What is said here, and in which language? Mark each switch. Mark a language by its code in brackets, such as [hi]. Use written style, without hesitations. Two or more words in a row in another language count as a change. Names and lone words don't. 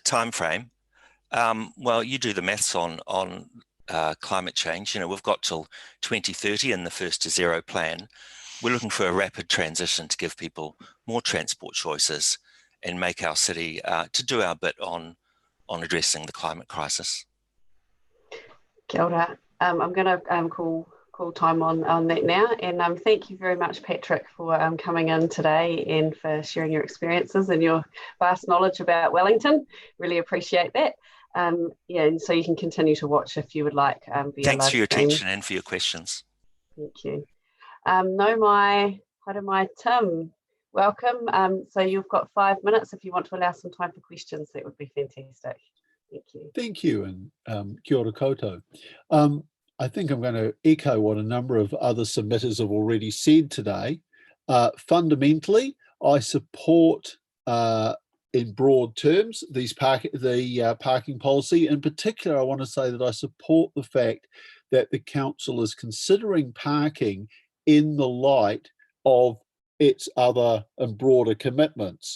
[en] time frame, well, you do the maths on climate change. You know, we've got till 2030 in the First to Zero plan. We're looking for a rapid transition to give people more transport choices and make our city to do our bit on addressing the climate crisis. [mi] Kia ora. [en] I'm going to call time on that now, and thank you very much, Patrick, for coming in today and for sharing your experiences and your vast knowledge about Wellington. Really appreciate that. Yeah, and so you can continue to watch if you would like. Thanks for your attention and for your questions. Thank you. Haere Tim, welcome. So you've got 5 minutes. If you want to allow some time for questions, that would be fantastic. Thank you. Thank you, and [mi] kia ora koutou. [en] I think I'm going to echo what a number of other submitters have already said today. Fundamentally, I support, in broad terms, the parking policy. In particular, I want to say that I support the fact that the council is considering parking in the light of its other and broader commitments.